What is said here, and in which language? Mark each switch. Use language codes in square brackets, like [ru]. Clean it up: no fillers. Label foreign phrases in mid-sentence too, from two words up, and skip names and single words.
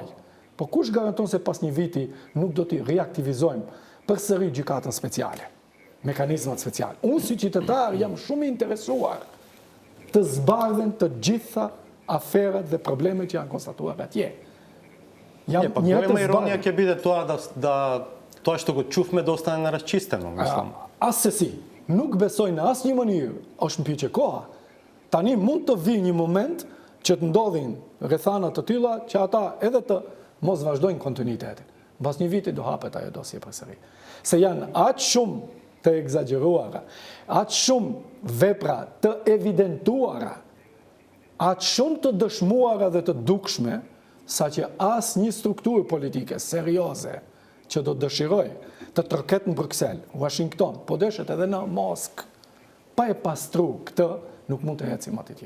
[sq] Po kush garanton se pas një viti nuk do t'i reaktivizojmë përsëri gjykatën speciale? Mekanizmat special. Unë si qytetar jam shumë interesuar të zbardhen të gjitha aferat dhe problemet që janë konstatuar atje. [mk] Pa голема иронија ќе биде тоа тоа што го чувме да остане нарасчистено, мислам. [sq] As se si, nuk besoj në asnjë mënyrë, është mbyqje koha. Tani mund të vi një moment që të ndodhin rrethana të tilla që ata edhe të mos vazhdojnë kontinuitetin. Mbas një viti do hapet ajo dosje përsëri. Se janë aq shumë të egzageruara, aq shumë vepra të evidentuara, aq shumë të dëshmuara dhe të dukshme, sa që asë një strukturë politike serioze që do dëshiroj të troket në Bruxelles, Washington, po deshet edhe në Moskë, pa e pastru këtë, nuk mund të ecim atje.